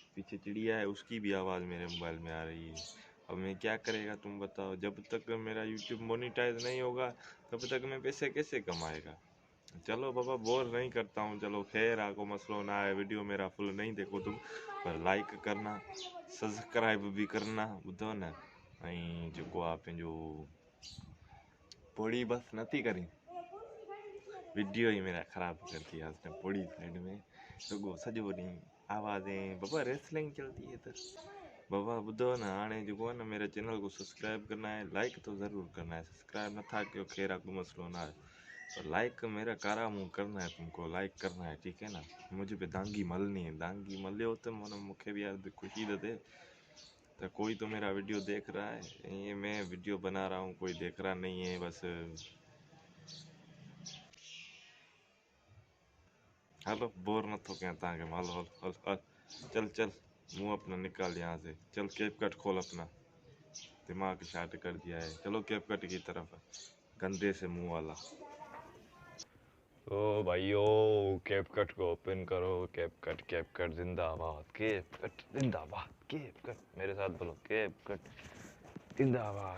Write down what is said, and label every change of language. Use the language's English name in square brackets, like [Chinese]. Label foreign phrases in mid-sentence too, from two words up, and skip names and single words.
[Hindi] पीछे चिड़िया है, उसकी भी आवाज़ मेरे मोबाइल में आ रही है। अब मैं क्या करेगा तुम बताओ। जब तक मेरा यूट्यूब मोनिटाइज नहीं होगा तब तक मैं पैसे कैसे कमाएगा। चलो बाबा बोर नहीं करता हूँ। [Sindhi] चलो खैर आको मसलो ना है। [Hindi] वीडियो मेरा फुल नहीं देखो तुम, पर लाइक करना, सब्सक्राइब भी करना। [Sindhi] बुधो न ऐं जेको आहे पंहिंजो पोड़ी बस नथी करी। [Hindi] वीडियो ही मेरा ख़राब कर दिया उसने। [Sindhi] पोड़ी साइड में रुगो सॼो ॾींहुं आवाज़ें। [Hindi] बाबा रेसलिंग चलती है इधर। [Sindhi] बाबा ॿुधो न, हाणे जेको आहे न, [Hindi] मेरे चैनल को सब्सक्राइब करना है, लाइक तो ज़रूर करना है। [Sindhi] सब्सक्राइब नथा कयो खैर कोई मसलो ना है, [Hindi] पर लाइक मेरा कारा मुंह करना है। तुमको लाइक करना है, ठीक है ना। मुझे पे दांगी मलनी है, [Sindhi] दांगी मलियो तो मन मुखे भी यार खुशी दे। [Hindi] तो कोई तो मेरा वीडियो देख रहा है, ये मैं वीडियो बना रहा हूँ, कोई देख रहा नहीं है। [Sindhi] बस हलो बोर न थो कयां तव्हांखे। हलो हल हल हल [Hindi] चल चल, मुंह अपना निकाल यहाँ से। चल कैप कट खोल अपना, दिमाग शार्ट कर दिया है। चलो कैप कट की तरफ, गंदे से मुंह वाला। तो भाइयों कैप कट को ओपन करो। कैप कट जिंदाबाद, कैप कट जिंदाबाद, कैप कट मेरे साथ बोलो, कैप कट जिंदाबाद।